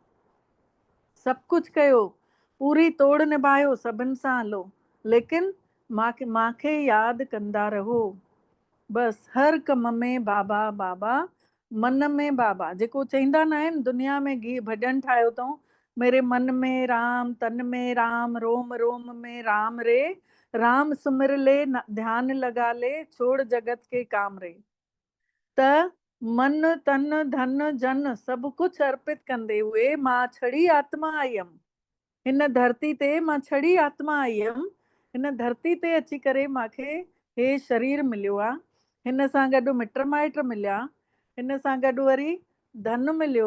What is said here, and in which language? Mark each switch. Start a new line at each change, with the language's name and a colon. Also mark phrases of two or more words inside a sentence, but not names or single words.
Sindhi: सभु कुझु कयो, पूरी तोड़ निभायो, सभिनि सां हलो, लेकिन मूंखे यादि कंदा रहो। बसि हर कम में बाबा बाबा, मन में बाबा। जेको चवंदा न आहिनि दुनिया में भॼन ठाहियो अथऊं,
Hindi: मेरे मन में राम, तन में राम, रोम रोम में राम रे, राम सुमिर ले ध्यान लगा ले, छोड़ जगत के काम रे।
Sindhi: त मन तन धन जन सभु कुझु अर्पित कंदे हुए मां छड़ी आत्मा आई हुयमि हिन धरती ते। मां छड़ी आत्मा आई हुयमि हिन धरती ते अची करे मूंखे हे शरीर मिलियो आहे। हिन सां गॾु मिट माइट मिलिया, हिन सां गॾु वरी धन मिलियो।